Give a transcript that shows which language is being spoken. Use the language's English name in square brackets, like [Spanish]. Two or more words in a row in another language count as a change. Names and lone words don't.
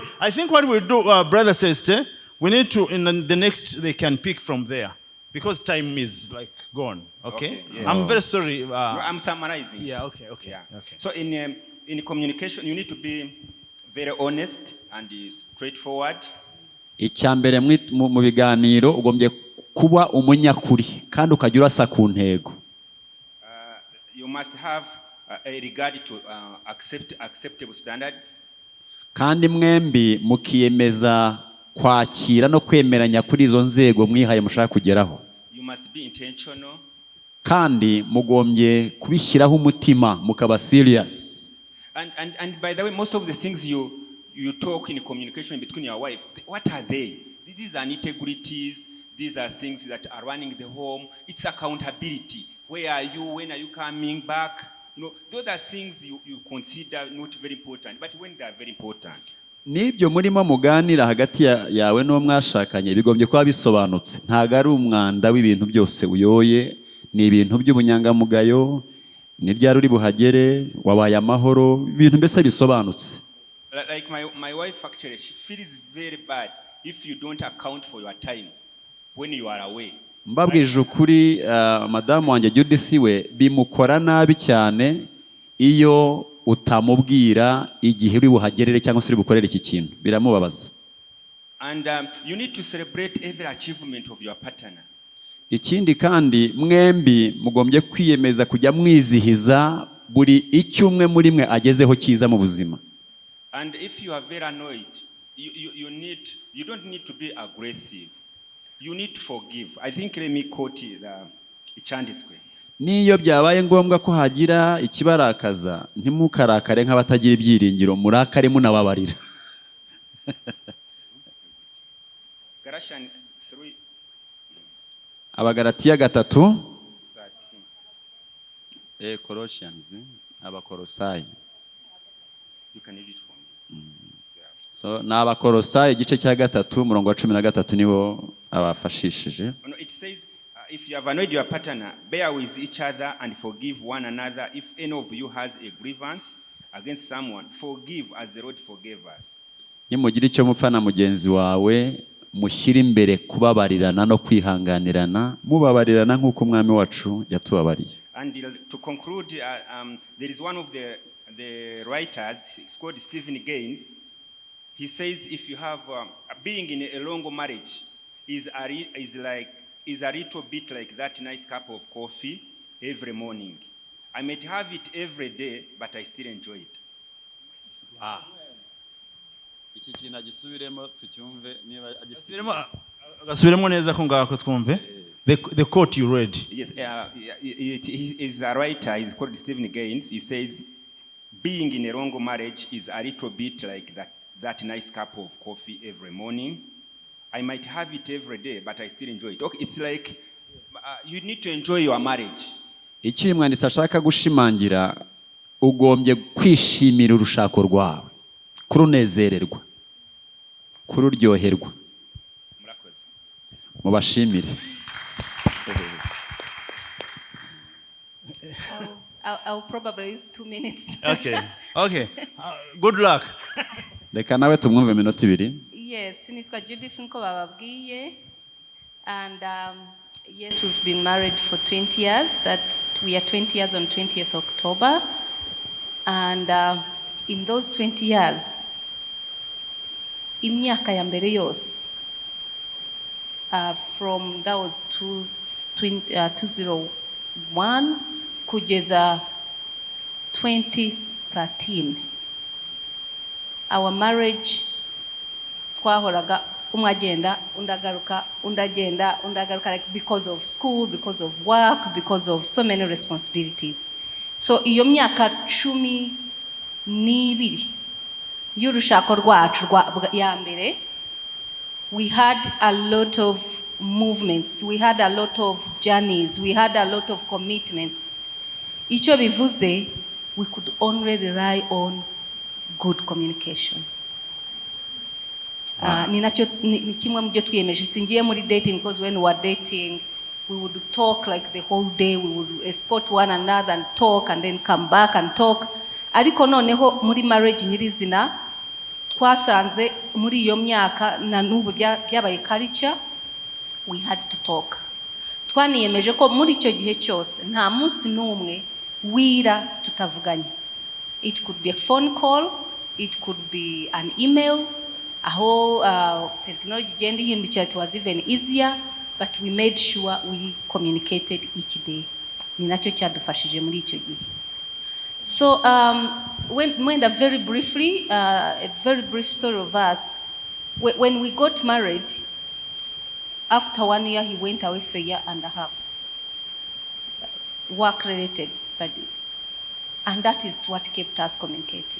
[English] I think what we'll do, Brother Celeste, we need to, in the next, they can pick from there. Because time is like gone. Okay? Yes. I'm very sorry. No, I'm summarizing. Yeah, okay. Yeah. Okay. So in communication, you need to be very honest and straightforward. [Kinyarwanda] Icyambere mu biganiro ugombye kuba umunyakuri kandi ukajya urasa ku ntego. [English] You must have a regard to acceptable standards. [Kinyarwanda] Kandi mwembi mukiyemeza kwakira no kwemeranya kuri izo nzego mwihaye mushaka kugeraho. [English] You must be intentional. [Kinyarwanda] Kandi mugombye kubishyiraho umutima mukaba serious. [English] And by the way, most of the things you talk in communication between your wife, what are they? These are nitty-gritties. These are things that are running the home. It's accountability. Where are you? When are you coming back? You know, those are things you consider not very important, but when they are very important. [Kinyarwanda] Nibyo murimo muganira hagati yawe no mwashakanye bigombye kuba bisobanutse. Ntago ari umwanda w'ibintu byose uyoye, ni ibintu by'ubunyangamugayo, ni ryari uri buhagere, wabaye amahoro, ibintu mbese bisobanutse. [English] Like my wife actually, she feels very bad if you don't account for your time when you are away. [Kinyarwanda] Mbabwije ukuri madamu wanjye Judith we bimukora nabi cyane iyo utamubwira igihe uri buhagerere cyangwa se uri bukorere iki kintu, biramubabaza. [English] And you need to celebrate every achievement of your partner. [Kinyarwanda] Ikindi kandi mwembi mugombye kwiyemeza kujya mwizihiza buri icyumwe muri mwe agezeho cyiza mu buzima. [English] And if you are very annoyed, you don't need to be aggressive. You need to forgive. I think let me quote icyanditswe. [Kinyarwanda] Niyo byabaye ngombwa ko hagira ikibarakaza ntimukarakare nk'abatagira ibyiringiro, murakare munababarira. [English] Galatians 3. [Kinyarwanda] Abagalatiya 3. Colossians. Abakolosayi. [English] You can read it for me. [Kinyarwanda] So na abakolosayi igice cya 3 umurongo wa 13 niho abafashishije. [English] It says if you have annoyed your partner, bear with each other and forgive one another. If any of you has a grievance against someone, forgive as the Lord forgave us. [Kinyarwanda] Nimugira icyo mupfa na mugenzi wawe, mushyire imbere kubabarirana no kwihanganirana, mubabarirana nk'uko umwami wacu yatubabariye. [English] And to conclude, there is one of the writers, it's called Stephen Gaines. He says if you have being in a long marriage is a little bit like that nice cup of coffee every morning. I might have it every day, but I still enjoy it. Wow. [Kinyarwanda] Iki kintu agisubiremo tucyumve niba agasubiremo neza ko ngako twumve. [English] The quote you read. Yes, he is a writer. He's called Stephen Gaines. He says, being in a long marriage is a little bit like that nice cup of coffee every morning. I might have it every day, but I still enjoy it. Okay, it's like you need to enjoy your marriage. [Kinyarwanda] Icyo uyu mwanditsi ashaka gushimangira, ugombye kwishimira urushako rwawe, kurunezererwa, kururyoherwa. Mubashimire. [English] I'll probably use 2 minutes. Okay. Good luck. [Kinyarwanda] Reka nawe tumwumve minota 2. Yes, nitwa Judith nko bababwiye. [English] And yes, we've been married for 20 years. We are 20 years on 20th October. And in those 20 years, [Kinyarwanda] imyaka ya mbere yose, [English] from that was 201 kugeza 2013, our marriage [Kinyarwanda] twahoraga umwe agenda undagaruka [English] like because of school, because of work, because of so many responsibilities. [Kinyarwanda] So iyo myaka 12 y'urushako rwacu ya mbere, [English] we had a lot of movements, we had a lot of journeys, we had a lot of commitments. [Kinyarwanda] Icyo bivuze, [English] we could only rely on good communication. [Kinyarwanda] Ni kimwe mu byo twiyemeje. Singiye muri [English] dating because when we were dating, we would talk like the whole day, we would escort one another and talk and then come back and talk. [Kinyarwanda] Ariko noneho muri marriage nyirizina, twasanze muri iyo myaka na n'ubu byabaye culture, [English] we had to talk. [Kinyarwanda] Twaniyemeje ko muri icyo gihe cyose nta munsi n'umwe wira tutavuganye. [English] It could be a phone call, it could be an email. [Kinyarwanda] Aho technology igenda ihindukira, [English] it was even easier, but we made sure we communicated each day. [Kinyarwanda] Ni nacyo cyadufashije muri icyo gihe. [English] So when very briefly, a very brief story of us, when we got married, after 1 year he went away for a year and a half, work-related studies, and that is what kept us communicating.